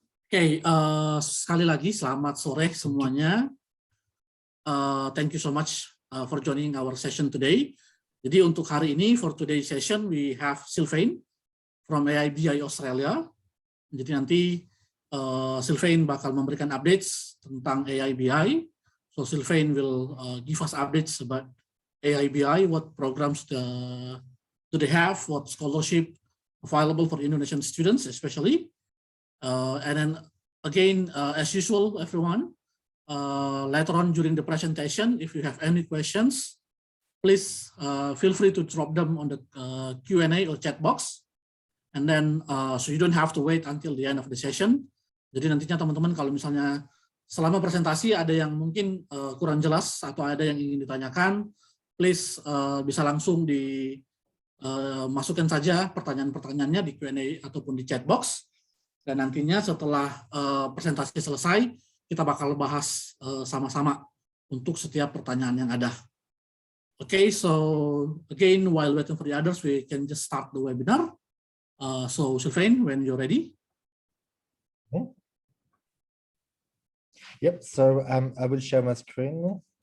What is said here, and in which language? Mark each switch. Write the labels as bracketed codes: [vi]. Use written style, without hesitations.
[id] Oke, sekali lagi selamat sore semuanya. [en] Thank you so much for joining our session today. [id] Jadi untuk hari ini, [en] for today's session, we have Sylvain from AIBI Australia. [id] Jadi nanti Sylvain bakal memberikan updates tentang AIBI. [en] So Sylvain will give us updates about AIBI, what programs do they have, what scholarship available for Indonesian students especially. And then again, as usual, everyone, later on during the presentation, if you have any questions, please feel free to drop them on the Q&A or chat box. And then, so you don't have to wait until the end of the session. [id] Jadi nantinya teman-teman kalau misalnya selama presentasi ada yang mungkin kurang jelas atau ada yang ingin ditanyakan, please bisa langsung dimasukkan saja pertanyaan-pertanyaannya di Q&A ataupun di chat box. Dan nantinya setelah presentasi selesai, kita bakal bahas sama-sama untuk setiap pertanyaan yang ada. [en] Okay, so again, while waiting for the others, we can just start the webinar. So Sylvain, when you're ready. Yep, so I will share my screen.